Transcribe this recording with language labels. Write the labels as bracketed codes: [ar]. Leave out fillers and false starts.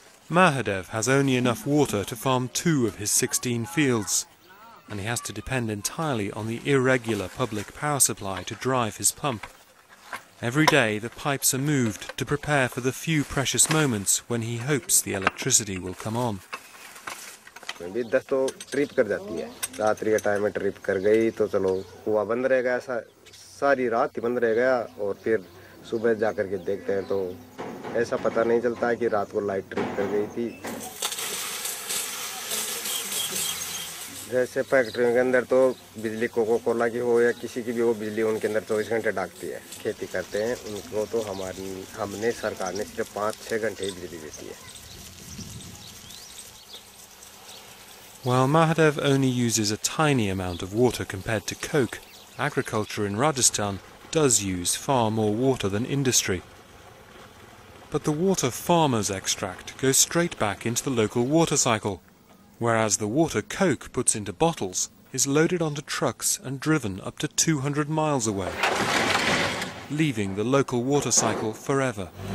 [en] Mahadev has only enough water to farm 2 of his 16 fields, and he has to depend entirely on the irregular public power supply to drive his pump. Every day the pipes are moved to prepare for the few precious moments when he hopes the electricity will come on. [hi] 10 तो trip कर जाती है. रात्रि के time में trip कर गई तो चलो कुआं बंद रह गया, सारी रात ही बंद रह गया, और फिर सुबह जाकर के देखते हैं तो ऐसा पता नहीं चलता है कि रात को लाइट ट्रिप कर गई थी. जैसे फैक्ट्रियों के अंदर तो बिजली कोका कोला की हो या किसी की भी हो, बिजली उनके अंदर 24 घंटे डाकती है. खेती करते हैं उनको तो हमने सरकार ने सिर्फ 5-6 घंटे ही बिजली देती है. [en] While Mahadev only uses a tiny amount of water compared to Coke, agriculture in Rajasthan does use far more water than industry. But the water farmers extract goes straight back into the local water cycle, whereas the water Coke puts into bottles is loaded onto trucks and driven up to 200 miles away, leaving the local water cycle forever.